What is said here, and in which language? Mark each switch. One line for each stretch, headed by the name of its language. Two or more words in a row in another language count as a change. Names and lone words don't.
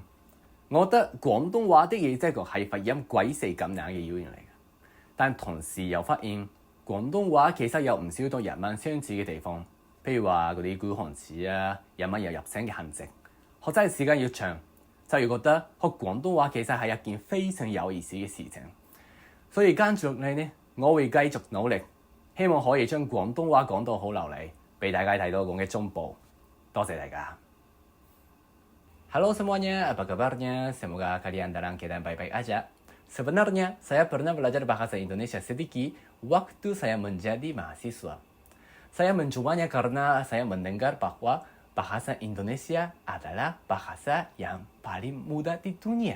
Cantonese: 我覺得廣東話的而且確係發音鬼死咁難嘅語言嚟嘅，但同時又發現廣東話其實有唔少同日文相似嘅地方，譬如話嗰啲古漢詞啊，日文有入聲嘅痕跡，學真係時間越長，就會覺得學廣東話其實係一件非常有意思嘅事情。所以跟住嚟呢，我會繼續努力，希望可以將廣東話講到好流利，俾大家睇到我嘅進步。多謝大家。
Indonesian: Halo semuanya, apa kabarnya? Semoga kalian dalam keadaan baik-baik aja. Sebenarnya, saya pernah belajar bahasa Indonesia sedikit waktu saya menjadi mahasiswa. Saya mencobanya karena saya mendengar bahwa bahasa Indonesia adalah bahasa yang paling mudah di dunia.